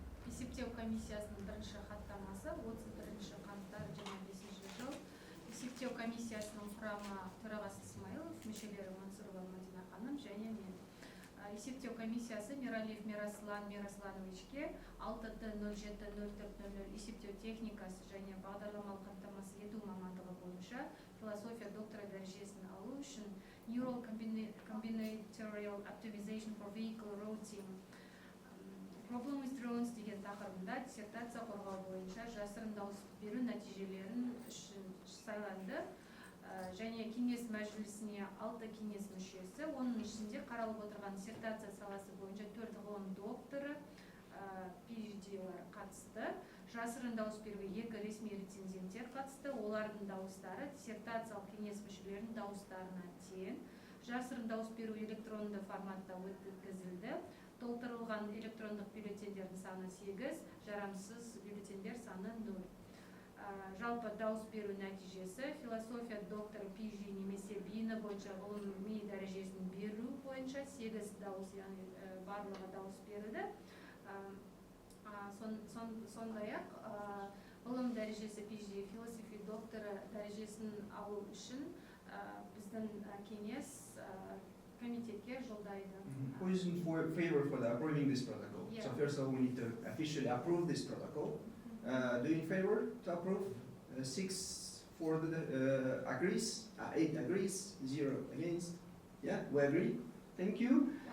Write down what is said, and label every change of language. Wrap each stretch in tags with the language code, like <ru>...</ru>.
<kk>Есептеу комиссиясының бірінші хаттамасы 31 қаңтар 25 жыл. Есептеу комиссиясының құрамы төрағасы Исмаилов, мүшелері Мансурова Мадина ханым және мен. Есептеу комиссиясы Мералиев Мерарyslan Meraliевичке 6-07-04-00 есептеу техникасы және бағдарламалық қамтамасыз ету мамандығы бойынша философия докторы дәрежесін алу үшін</kk> <en>Neural Combinatorial Optimization for Vehicle Routing Problem with Drones</en> <kk>деген тақырыбында диссертация қорғау бойынша жасырын дауыс беру нәтижелерін үшін сайланды. Және кеңес мәжілісіне 6 кеңес мүшесі, оның ішінде қаралып отырған диссертация саласы бойынша 4 ғылым докторы, PhD-лар қатысты. Жасырын дауыс беруге 2 ресми рецензенттер қатысты. Олардың дауыстары диссертациялық кеңес мүшелерінің дауыстарына тең. Жасырын дауыс беру электронды форматта өткізілді. Толтырылған электрондық бюллетендердің саны 8, жарамсыз бюллетендер саны 0. Жалпы дауыс беру нәтижесі философия докторы PhD немесе бейіні бойынша ғылыми дәрежесін беру бойынша 8 дауыс, яғни барлығы дауыс берді. Сондай-ақ ғылым дәрежесі PhD философия докторы дәрежесін алу үшін біздің кеңес комитетке жолдайды.</kk> <en>Who is in favor for approving this protocol? Yeah. So first of all, we need to officially approve this protocol. Do you in favor to approve? 6 for the agrees, 8 agrees, 0 against. Yeah, we agree. Thank you.</en>